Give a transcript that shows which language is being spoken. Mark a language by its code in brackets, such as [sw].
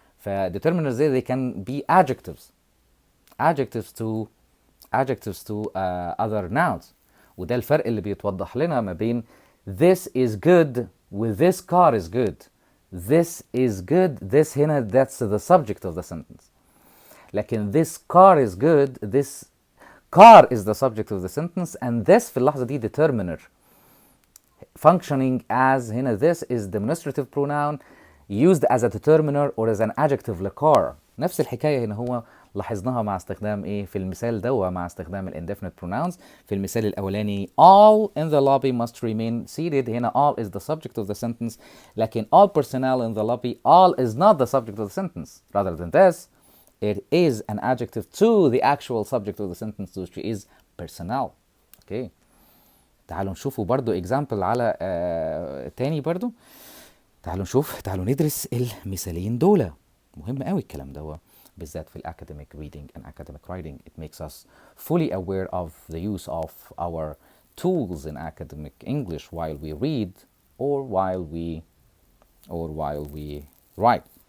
[en] فdeterminers they can be adjectives to other nouns. [ar] وده الفرق اللي بيتوضح لنا ما بين [en] this is good [ar] و [en] this car is good. This is good, this هنا that's the subject of the sentence. لكن this car is good, this car is the subject of the sentence and this [ar] في اللحظة دي [en] determiner functioning as هنا this is demonstrative pronoun used as a determiner or as an adjective لcar. [ar] نفس الحكاية هنا هو لاحظناها مع استخدام ايه في المثال ده، مع استخدام indefinite pronouns. في المثال الاولاني [en] all in the lobby must remain seated، هنا all is the subject of the sentence. لكن all personnel in the lobby, all is not the subject of the sentence. Rather than this, it is an adjective to the actual subject of the sentence, which is personnel. [ar] اوكي. تعالوا نشوفوا برضو example على تاني برضو. تعالوا ندرس المثالين دول. مهم قوي الكلام ده بالذات في [en] academic reading and academic writing. It makes us fully aware of the use of our tools in academic English while we read or while we write.